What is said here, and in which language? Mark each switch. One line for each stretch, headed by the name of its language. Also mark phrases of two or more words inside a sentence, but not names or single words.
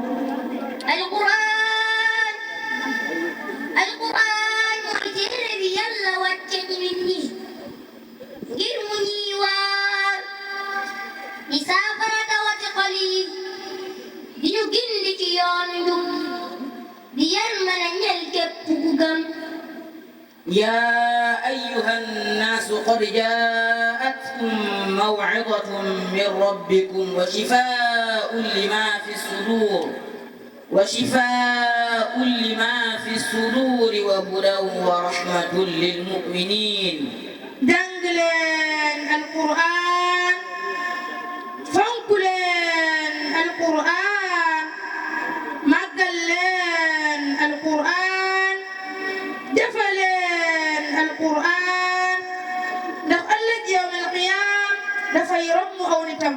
Wolof: alquran mooy téere bi Yàlla wàcce ci nit ñi ngir mu ñuy waar di saafara tawati xol yi di ñu gindi ci yoonu njub di yërmande ñeel képp ku gëm.
Arabic: يا أيها الناس قد جاءتكم موعظة من ربكم وشفاء لما في الصدور وهدى ورحمة للمؤمنين.
Wolof: jàng leen alquran fonk leen alquran màggal leen alquran defaleen alquran ndax ëllëg
Arabic: يوم القيامة
Wolof: dafay romb aw nitam.